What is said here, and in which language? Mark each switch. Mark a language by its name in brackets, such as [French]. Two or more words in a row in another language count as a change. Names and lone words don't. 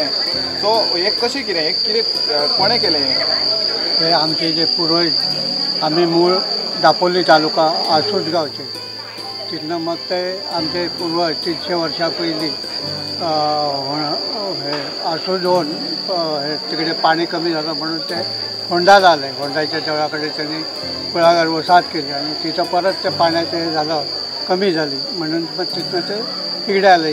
[Konkani] सो एक कशें कितें एक कितें कोणें केलें [Marathi] हे आमचे जे पूर्वज, आम्ही मूळ दापोली तालुका आसूज गावचे, तिथनं मग ते आमचे पूर्वज 300 वर्षा पयलीं हे आसूज होऊन हे तिकडे पाणी कमी झालं म्हणून ते होंडाला आले. होंडाच्या देवळाकडे त्यांनी कुळागर वसाहत केली आणि तिथं परत ते पाण्याचं हे झालं, कमी झाली म्हणून मग तिथनं ते इकडे आले.